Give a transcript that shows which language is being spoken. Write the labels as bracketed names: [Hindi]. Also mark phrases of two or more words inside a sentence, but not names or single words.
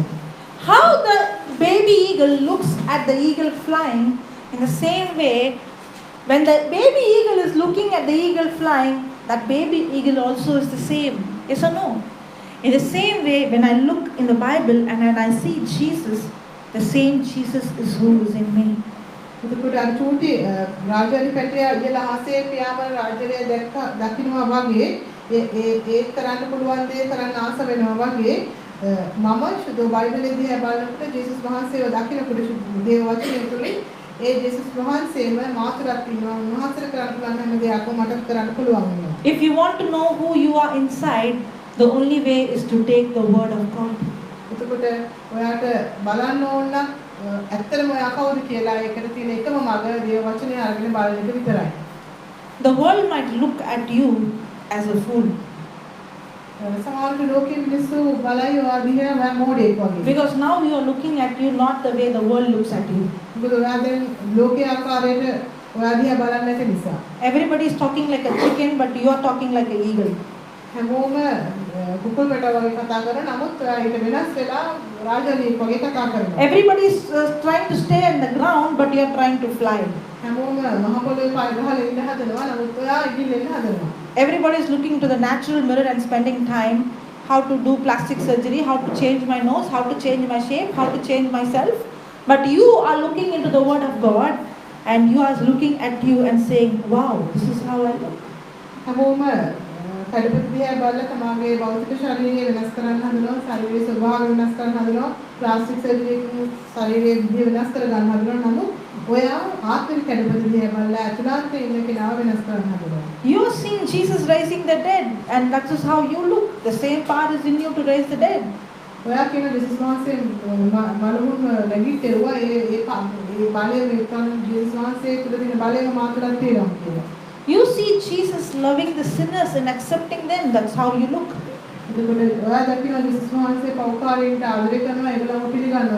[English] How the baby eagle looks at the eagle flying, in the same way, when the baby eagle is looking at the eagle flying, that baby eagle also is the same. Yes or no? In the same way, when I look in the Bible and when I see Jesus, the same Jesus is who is in me. [Sinhala] එතකොට අර චූටි රාජ්‍යරි පැටියා ඉහළ හසේ පියාඹන රාජ්‍යරය දකින්නවා වගේ ඒ කරන්න පුළුවන් දේ කරන්න ආස වෙනවා වගේ මම සුදු බයිබලයේ දිහා බලනකොට ජේසුස් වහන්සේව දකින්නකොට දේව වචනය තුළින් ඒ ජේසුස් වහන්සේම මාතරක් ඉන්නවා උන්වහන්සේට කරන්න පුළුවන් හැම දෙයක්ම මට කරන්න පුළුවන් වෙනවා. [English] If you want to know who you are inside, the only way is to take the word of God. [Sinhala] එතකොට ඔයාට බලන්න ඕන නම් ඇත්තටම ඔයා කවුද කියලා ඒකට තියෙන එකම මඟ දේව වචනය අරගෙන බලන එක විතරයි. [English] The world might look at you as a fool. [Sinhala] සමහරවිට ලෝකයේ මිනිස්සු බලයි ඔයා දිහා ඔයා මෝඩයෙක් වගේ. [English] Because now you are looking at you not the way the world looks at you. [Sinhala] මොකද ඔයා දැන් ලෝකයේ ආකාරයට ඔයා දිහා බලන්නේ නැති නිසා. [English] Everybody is talking like a chicken, but you are talking like an eagle. [Sinhala] හැමෝම කුකුල් පැට වගේ කතා කරන නමුත් ඔයා ඊට වෙනස් වෙලා රාජාලියෙක් වගේ කතා කරනවා. [English] Everybody is trying to stay on the ground, but you are trying to fly. [Sinhala] හැමෝම මහ පොළොවේ පය ගහලා ඉන්න හදනවා නමුත් ඔයා ඉගිල්ලෙන්න හදනවා. [English] Everybody is looking to the natural mirror and spending time how to do plastic surgery, how to change my nose, how to change my shape, how to change myself. But you are looking into the word of God and you are looking at you and saying, wow, this is how I look. [Sinhala] හැමෝම කඩපති දිහා බලලා තමාගේ භෞතික ශරීරය වෙනස් කරන්න හදනවා, ශරීරයේ ස්වභාවය වෙනස් කරන්න හදනවා, [English] plastic surgeryයෙන් [Sinhala] ශරීරයේ විදිය වෙනස් කර ගන්න හදනවා. නමුත් ඔයා ආත්මික කඩපති දිහා බලලා අතුලාන්තයේ ඉන්න කෙනාව වෙනස් කරන්න හදනවා. [English] You are seeing Jesus raising the dead, and that is how you look. The same power is in you to raise the dead. [Sinhala] ඔයා කියන ජේසුස් වහන්සේ මලමුන් නැගිටෙව්වා ඒ බලය මේ කන ජේසුස් වහන්සේ තුළ තියෙන බලය මා තුළත් තියෙනවා කියලා. [English] You see Jesus loving the sinners and accepting them. That's how you look. [Sinhala] එතකොට ඔයා දකින්න ජේසුස් වහන්සේ පෞකාරයන්ට ආදරය කරනවා ඒගොල්ලෝ පිළිගන්නවා.